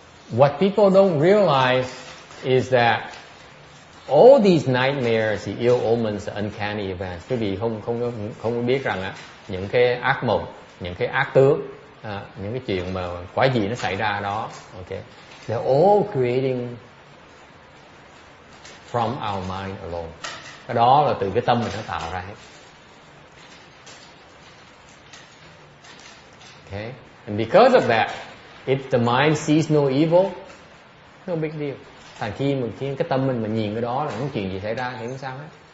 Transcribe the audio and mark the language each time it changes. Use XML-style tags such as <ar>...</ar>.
<en>What people don't realize is that all these nightmares, the ill omens, the uncanny events,</en> <vi>quý vị không biết rằng á, những cái ác mộng, những cái ác tướng, những cái chuyện mà quái dị nó xảy ra đó,</vi> <en>okay, they're all creating from our mind alone.</en> <vi>Cái đó là từ cái tâm mình nó tạo ra hết.</vi> <en>Okay, and because of that, if the mind sees no evil, no big deal.</en> <vi>Thành khi cái tâm mình mà nhìn cái đó là không chuyện gì xảy ra thì không sao hết.</vi>